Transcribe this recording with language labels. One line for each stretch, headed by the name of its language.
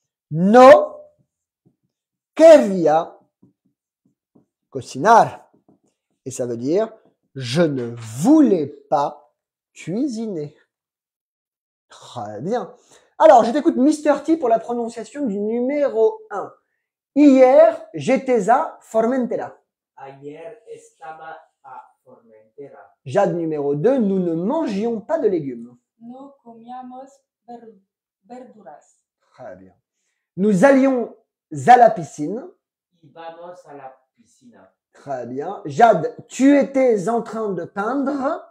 Spanish: No quería cocinar.
French: Et ça veut dire, je ne voulais pas cuisiner. Très bien. Alors, je t'écoute Mister T pour la prononciation du numéro 1. Hier, j'étais à Formentera.
Spanish: ayer estaba a Formentera,
French: Jade numéro 2, nous ne mangions pas de légumes.
Spanish: No comíamos verduras.
French: Très bien. Nous allions à la piscine.
Spanish: íbamos a la piscina,
French: Très bien. Jade, tu étais en train de peindre.